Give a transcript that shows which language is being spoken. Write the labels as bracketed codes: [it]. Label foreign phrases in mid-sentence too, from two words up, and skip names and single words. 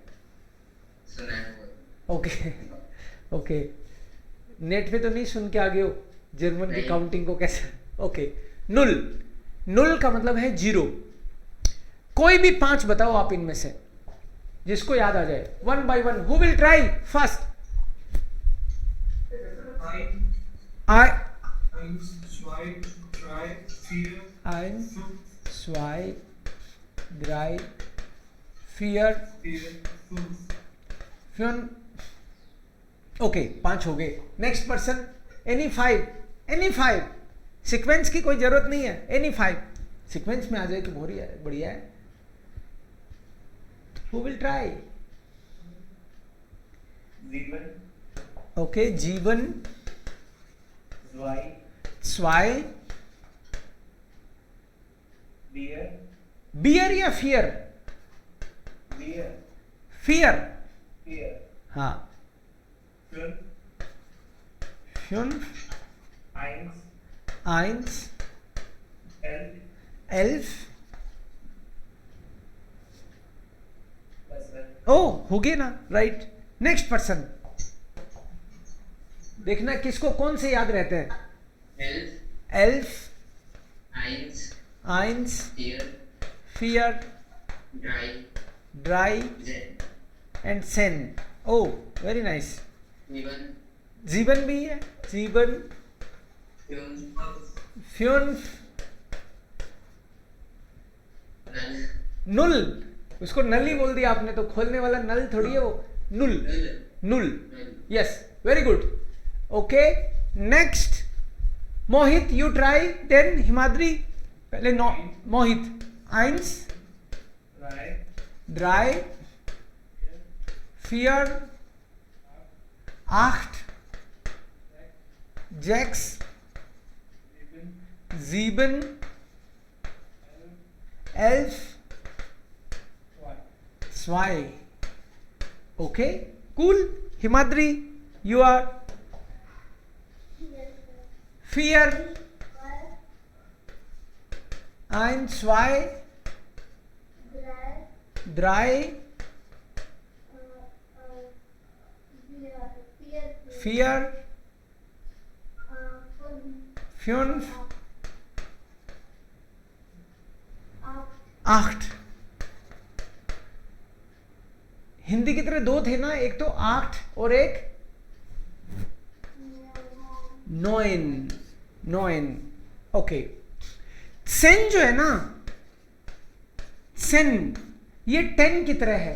[hi] सुना है वो। ओके ओके, नेट पे तो नहीं सुन के आ गए हो जर्मन की नहीं। काउंटिंग को कैसे? ओके, नुल, नुल का मतलब है 0। कोई भी 5 बताओ आप इनमें से, जिसको याद आ जाए, 1 by 1। [en] Who will try first? I, [de] eins, zwei, drei, vier, 1, fünf, 2, 3, 4, vier, fünf, [hi] 5। ओके, 5 हो गए। [en] Next person, any 5, any 5. [hi] सीक्वेंस की कोई जरूरत नहीं है, एनी 5 सीक्वेंस में आ जाए तो बढ़िया है, बढ़िया है। [en] Who will try? [de] Sieben, ओके, जीवन, zwei, 2, vier, [hi] बियर या फियर? [de] vier, फियर, vier, हाँ, fünf, 5, eins, 1, 11, 11। was war? [hi] ओ हो गए ना, राइट। [en] next person, [hi] देखना किसको कौन से याद रहते हैं। [de] elf, एल्फ, eins, 1, vier, फियर, drei, ड्राई zehn, [en] And zehn. Oh very nice. [de] sieben, [hi] जीवन भी है, जीवन, [de] fünf, फ्यून्फ, null, [hi] नुल, उसको नल ही बोल दिया आपने, तो खोलने वाला नल थोड़ी है वो, नुल। [de] null, null. Null. [en] Yes, very good. Okay, next. Mohit, you try. Then Himadri. [hi] पहले no, Mohit. [de] Eins. Drei. Drei. Vier. Acht. Sechs. Sieben. 11. [en] 2. Okay, cool. Himadri, you are. Yes, sir. 4. One, 1, 2, [de] drei, 3, vier, 4, fünf, 5, acht, 8. [hi] हिंदी की तरह दो थे ना, एक तो 8 और एक [de] neun, 9. [hi] ओके, सेन जो है ना, सेन ये 10 की तरह है.